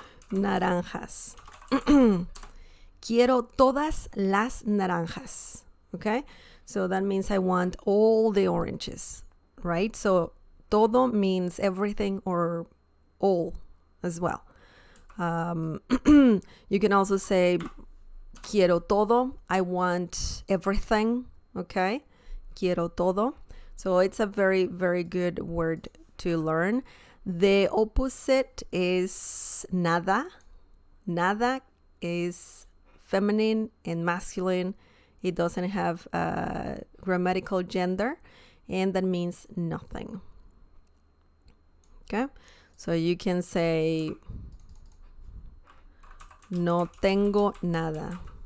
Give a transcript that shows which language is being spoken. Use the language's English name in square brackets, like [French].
[Spanish] Naranjas. Quiero todas las naranjas. [English] Okay? So that means I want all the oranges, right? So todo means everything or all as well. You can also say [Spanish] quiero todo. [English] I want everything. Okay? [Spanish] Quiero todo. [English] So it's a very, very good word to learn. The opposite is nada. Nada is feminine and masculine. It doesn't have a grammatical gender, and that means nothing. Okay? So you can say [Spanish] no tengo nada.